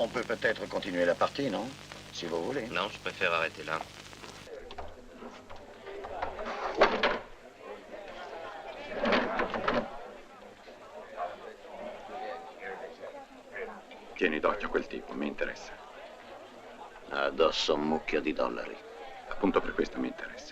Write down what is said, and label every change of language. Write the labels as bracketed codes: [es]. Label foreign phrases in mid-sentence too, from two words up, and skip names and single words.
[fr] peut-être continuer la partie, non? Si vous voulez. Non, je préfère arrêter là. [it] Tieni d'occhio quel tipo, mi interessa. Addosso un mucchio di dollari. Appunto per questo mi interessa.